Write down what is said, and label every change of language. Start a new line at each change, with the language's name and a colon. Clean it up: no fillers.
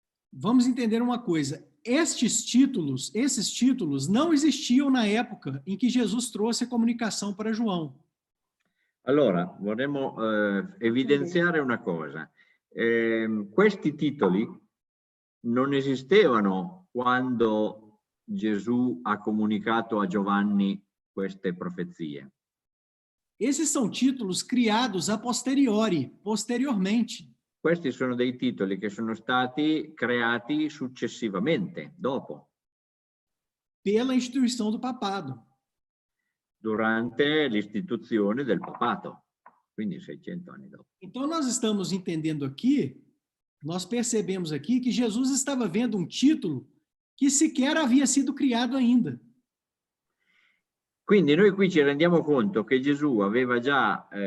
Portuguese: Vamos entender uma coisa. Esses títulos não existiam na época em que Jesus trouxe a comunicação para João.
Italian: Allora, vorremmo evidenziare una cosa. Questi titoli non esistevano quando Gesù ha comunicato a Giovanni queste profezie.
Portuguese: Esses são títulos criados a posteriormente.
Italian: Questi sono dei titoli che sono stati creati successivamente, dopo.
Portuguese: Pela instituição do papado.
Italian: Durante l'istituzione del papato, quindi 600 anni dopo.
Portuguese: Então nós estamos entendendo aqui, nós percebemos aqui que Jesus estava vendo um título que sequer havia sido criado ainda.
Italian: Quindi noi qui ci rendiamo conto che Gesù aveva già